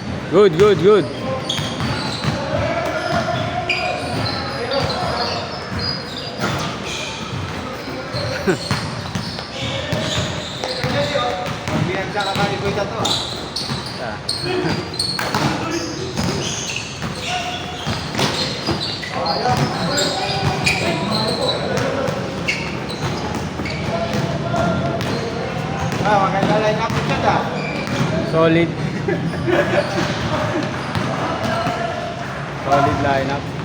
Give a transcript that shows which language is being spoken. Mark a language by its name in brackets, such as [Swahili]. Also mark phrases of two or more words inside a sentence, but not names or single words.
[English] Good, good, good. [Indonesian] Biar jangan kali gue jatuh. [Filipino] Ah, maganda line up ito dah. [English] Solid. Solid lineup.